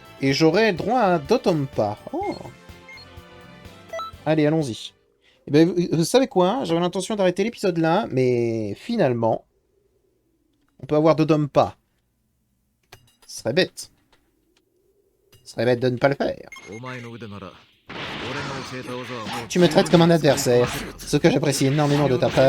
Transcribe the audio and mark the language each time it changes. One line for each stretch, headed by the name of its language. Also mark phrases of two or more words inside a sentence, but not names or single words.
French: Et j'aurai droit à Dotompa. Oh. Allez, allons-y. Eh ben, vous savez quoi? J'avais l'intention d'arrêter l'épisode là, mais finalement, on peut avoir Dotompa. Ce serait bête. Ce serait bête de ne pas le faire.
Japanese: お前の腕なら俺が教えた技はもう
French: Tu me traites comme un adversaire, ce que j'apprécie énormément de ta part.